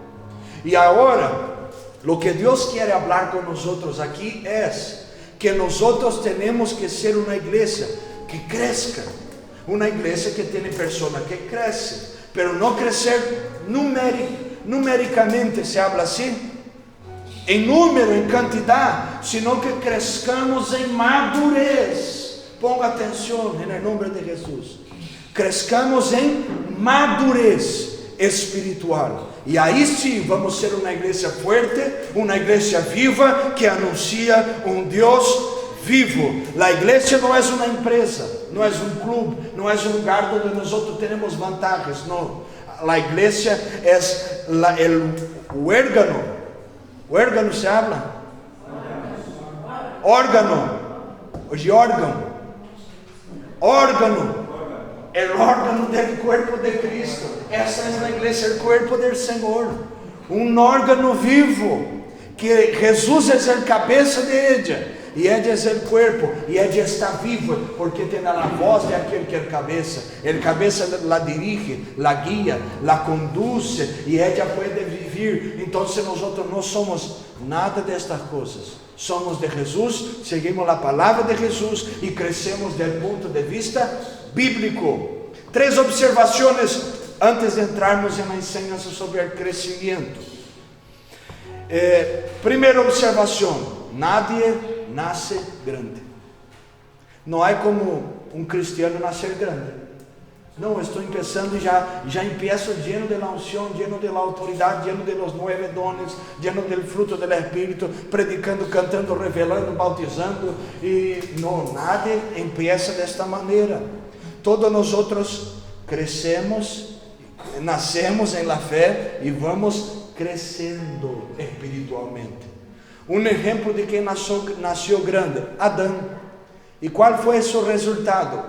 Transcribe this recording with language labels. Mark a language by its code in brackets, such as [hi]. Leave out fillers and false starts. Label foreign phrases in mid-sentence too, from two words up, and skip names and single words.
[es] Y ahora, lo que Dios quiere hablar con nosotros aquí es que nosotros tenemos que ser una iglesia que crezca, una iglesia que tiene personas que crecen, pero no crecer numéricamente, se habla así, en número, en cantidad, sino que crezcamos en madurez. Ponga atención en el nombre de Jesús. Crezcamos en madurez espiritual. [pt] E aí sim vamos ser uma igreja forte, uma igreja viva que anuncia um Deus vivo. A igreja não é uma empresa, não é um clube, não é um lugar onde nós temos vantagens. Não. A igreja é o órgano. [es] O órgano se habla? Órgano. [pt] Hoje órgão. Órgano. É o órgano do corpo de Cristo. Essa é a igreja, o corpo do Senhor. Um órgano vivo, que Jesus é a cabeça [es] de ella. [pt] E ella é o corpo, e ella está viva, porque tem a voz de aquele que é cabeça. [es] El cabeça la dirige, la guia, la conduce, e ella [pt] pode viver. Então, nós não somos nada destas coisas. Somos de Jesus, seguimos a palavra de Jesus e crescemos do ponto de vista bíblico. 3 observações antes de entrarmos na enseñança sobre o crescimento. Primeira observação: nadie nasce grande. Não há como um cristiano nascer grande. Não, estou começando e já [es] empiezo lleno de la unción, lleno de la autoridade, lleno de los 9 dones, lleno del fruto del Espírito, predicando, cantando, revelando, bautizando. [pt] E não, [es] nadie empieza [pt] desta maneira. Todos nós outros crescemos, nascemos em la fé e vamos crescendo espiritualmente. Um exemplo de quem nasceu grande, Adão. E qual foi seu resultado?